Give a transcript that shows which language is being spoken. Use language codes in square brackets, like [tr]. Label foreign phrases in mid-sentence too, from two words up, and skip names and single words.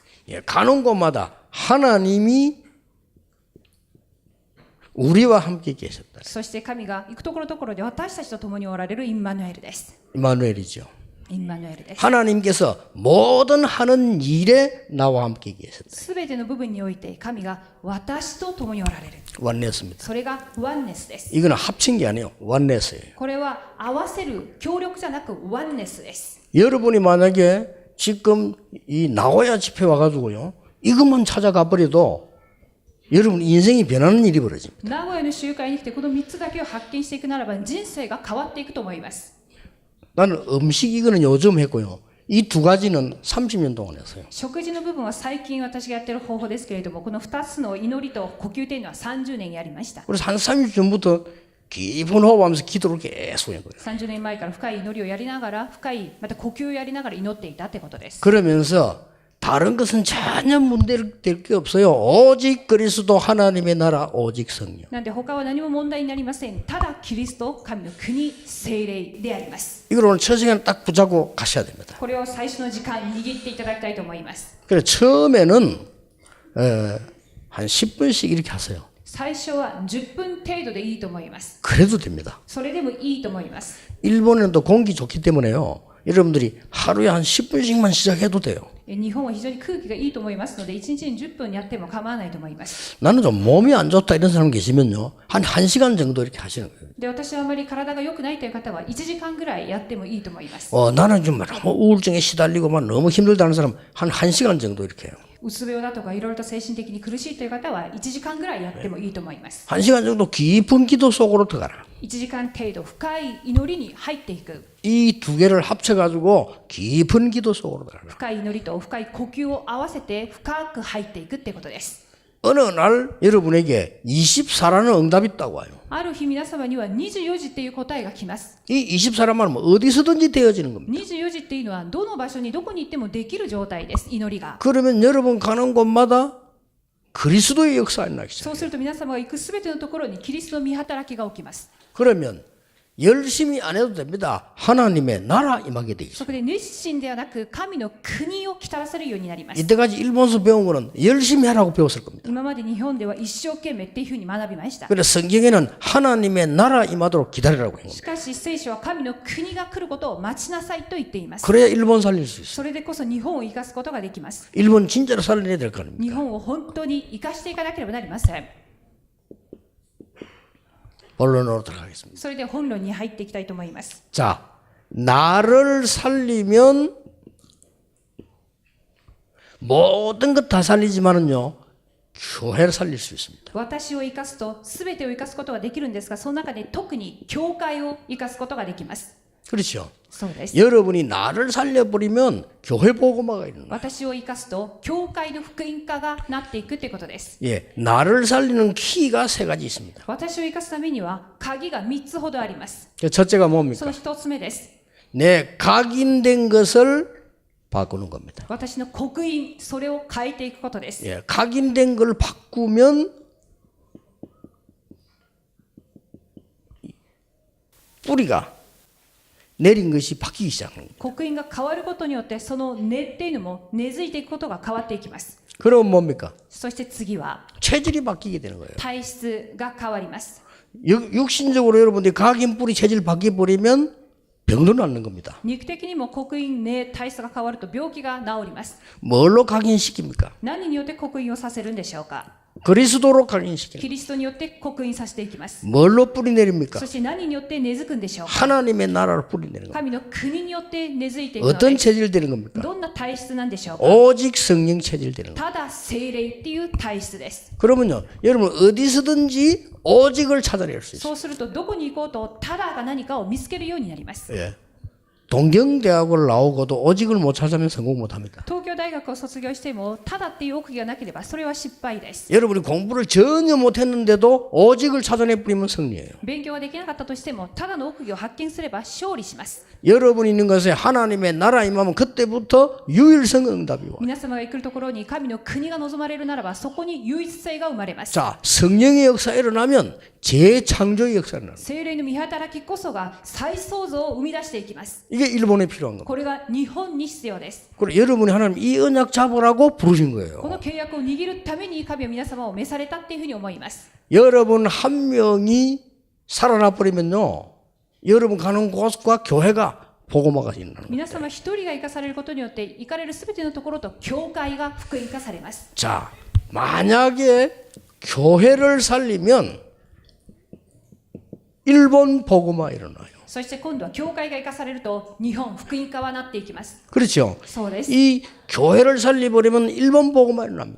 [ko] 예, 가는 곳마다 하나님이 우리와 함께 계셨다. [ja] そして神が行くところどころで私たちと共におられるインマヌエルです。 [ko] 이마누엘이죠. [ja] インマヌエルです。 [ko] 하나님께서 모든 하는 일에 나와 함께 계셨다. [ja] すべての部分において神が私と共におられる。 [ko] 원내스입니다. [ja] それがワンネスです。 [ko] 이거는 합친 게 아니에요. 원내스예요. [ja] これは合わせる協力じゃなくワンネスです。 [ko] 여러분이 만약에 지금 이 나고야 집회 와가지고요. 이것만 찾아가 버려도 여러분 인생이 변하는 일이 벌어집니다. [ja] 名古屋の集会に来てこの3つだけを発見していくならば人生が変わっていくと思います。 [ko] 나는 음식 이거는 요즘 했고요. 이 두 가지는 30년 동안 했어요. [ja] 食事の部分は最近私がやっている方法ですけれどもこの2つの祈りと呼吸というのは30年やりました。 [ko] 그래서 한 30년 전부터 깊은 호흡하면서 기도를 계속 한 거예요. [ja] 30 年前から深い祈りをやりながら深いまた呼吸をやりながら祈っていたってことです。 [ko] 그러면서 다른 것은 전혀 문제될 게 없어요. 오직 그리스도 하나님의 나라 오직 성령. [ja] なんで他は何も問題になりません。ただキリスト神の国聖霊であります。 [ko] 이걸 오늘 첫 시간 딱 붙잡고 가셔야 됩니다. [ja] これを最初の時間握っていただきたいと思います。 [ko] 그래서 처음에는 한 10분씩 이렇게 하세요. [ja] 最初は10分程度でいいと思います。 [ko] 그래도 됩니다. [ja] それでもいいと思います。 [ko] 일본에는 또 공기 좋기 때문에요. 여러분들이 하루에 한 10분씩만 시작해도 돼요. [ja] 日本は非常に空気がいいと思いますので1日に10分やっても構わないと思います。 [ko] 나는 좀 몸이 안 좋다 이런 사람 계시면요. 한 1시간 정도 이렇게 하시는 거예요. [ja] で私はあまり体が良くないという方は1時間ぐらいやってもいいと思います。 [ko] 나는 좀 너무 우울증에 시달리고 막 너무 힘들다는 사람 한 1시간 정도 이렇게 해요. [ja] うつ病だとかいろいろと精神的に苦しいという方は1時間ぐらいやってもいいと思います。 [ko] 1시간 정도 깊은 기도 속으로 들어가라. [ja] 1 時間程度深い祈りに入っていく。 [ko] 이 두 개를 합쳐가지고 깊은 기도 속으로 들어가라. [ja] 深い祈りと深い呼吸を合わせて深く入っていくってことです。 [ko] 어느 날 여러분에게 24라는 응답이 있다고 와요. [ja] ある日皆様には24時っていう答えが来ます。 [ko] 이 24란 말은 어디서든지 되어지는 겁니다. [ja] 24 時っていうのはどの場所にどこに行ってもできる状態です。祈りが。 [ko] 그러면 여러분 가는 곳마다 그리스도의 역사가 나기 시작해요. [ja] そうすると皆様が行くすべてのところにキリストの御働きが起きます。 [ko] 그러면 열심히 안 해도 됩니다. 하나님의 나라 임하게 돼 있어요. [ja] そこで熱心ではなく神の国を来たらせるようになります。 [ko] 이때까지 일본에서 배운 거는 열심히 하라고 배웠을 겁니다. [ja] 今まで日本では一生懸命っていうふうに学びました。 [ko] 그래서 성경에는 하나님의 나라 임하도록 기다리라고 해요. [ja] しかし聖書は神の国が来ることを待ちなさいと言っています。 [ko] 그래야 일본 살릴 수 있어요. [ja] それでこそ日本を生かすことができます。 [ko] 일본 진짜로 살려야 될 거 아닙니까? [ja] 日本を本当に生かしていかなければなりません。 [ko] 본론으로 들어가겠습니다. [ja] それで本論に入っていきたいと思います。 [ko] 자, 나를 살리면 모든 것 다 살리지만은요, 교회를 살릴 수 있습니다. [ja] 私を生かすと全てを生かすことができるんですが、その中で特に教会を生かすことができます。 [ko] 그렇죠. [ja] そうです。 [ko] 여러분이 나를 살려버리면 교회 복음화가 있는 거예요. [ja] 私を生かすと教会の福音化がなっていくということです。 [ko] 예, 나를 살리는 키가 세 가지 있습니다. [ja] 私を生かすためには鍵が3つほどあります。 [ko] 첫째가 [ja] そ [ko] 뭡니까? [ja] の1つ目です。 [ko] 내 각인된 것을 바꾸는 겁니다. [ja] 私の刻印、それを変えていくことです。 [ko] 예, 각인된 걸 바꾸면 뿌리가 내린 것이 바뀌기 시작합니다. [ja] 刻印が変わることによってその根っていうのも根付いていくことが変わっていきます。 [ko] 그럼 뭡니까? [ja] そして次は [ko] 체질이 바뀌게 되는 거예요. [ja] 体質が変わります。 [ko] 육신적으로 여러분들이 각인 뿌리 체질 바뀌어버리면 병도 낫는 겁니다. [ja] 肉的にも刻印、根、体質が変わると病気が治ります。 [ko] 뭘로 각인시킵니까? [ja] 何によって刻印をさせるんでしょうか。 [ko] 그리스도로 각인시키는 [ja] キリストによって刻印させていきます。 [ko] 뭘로 뿌리 내립니까? [ja] そして何によって根付くんでしょうか。 [ko] 하나님의 나라로 뿌리 내는 겁니다. [ja] 神の国によって根付いていくの [ko] 어떤 [ja] で、 [ko] 체질 되는 겁니까? [ja] どんな体質なんでしょうか。 [ko] 오직 성령 체질 되는 겁니다. [ja] ただ聖霊っていう体質です。 [ko] 그러면요, 여러분 어디서든지 오직을 찾아낼 수 있어요. [ja] そうするとどこに行こうとただが何かを見つけるようになります。 [ko] 예. 동경대학을 나오고도 오직을 못 찾으면 성공 못 합니다. [ja] 東京大学を卒業してもただっていう奥義がなければそれは失敗です。 [ko] 여러분이 공부를 전혀 못했는데도 오직을 찾아내버리면 승리예요. [ja] 勉強ができなかったとしてもただの奥義を発見すれば勝利します。 [ko] 여러분이 있는 것에 하나님의 나라 임하면 그때부터 유일성 응답이 와요. [ja] 皆様が来るところに神の国が望まれるならばそこに唯一性が生まれます。 [ko] 자, 성령의 역사가 일어나면 재창조의 역사가 일어납니다. [ja] 聖霊の御働きこそが再創造を生み出していきます。 [ko] 이게 일본에 필요한 겁니다. [ja] これが日本に必要です。 [ko] 그리고 여러분이 하나님 이 언약 잡으라고 부르신 [ja] こ [ko] 거예요. [ja] の契約を握るために神は皆様を召されたっていうふうに思います。 [ko] 여러분 한 명이 살아나 버리면요, 여러분 가는 곳과 교회가 복음화가 있는 거예요. [ja] 皆様一人が生かされることによって行かれるすべてのところと教会が福音化されます。 [ko] 자, 만약에 교회를 살리면 일본 복음화 일어나요. [ja] そして今度は教会が生かされると日本福音化はなっていきます。 [ko] 그렇죠. [ja] そうです。 [ko] 이 교회를 살려버리면 일본 복음화 일어납니다.